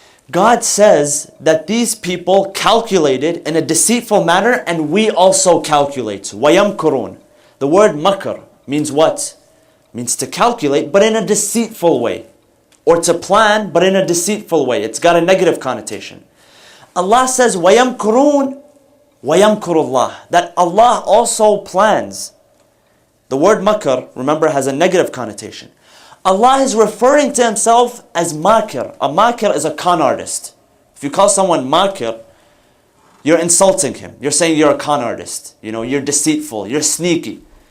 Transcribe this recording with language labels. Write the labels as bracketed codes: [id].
[en] God says that these people calculated in a deceitful manner, and we also calculate. [ar] وَيَمْكُرُونَ. [en] The word makr means what? Means to calculate, but in a deceitful way. Or to plan, but in a deceitful way. It's got a negative connotation. Allah says, [ar] وَيَمْكُرُونَ وَيَمْكُرُ اللَّهُ. [en] That Allah also plans. The word makr, remember, has a negative connotation. Allah is referring to Himself as makir. A makir is a con artist. If you call someone makir, you're insulting him. You're saying you're a con artist. You're deceitful. You're sneaky.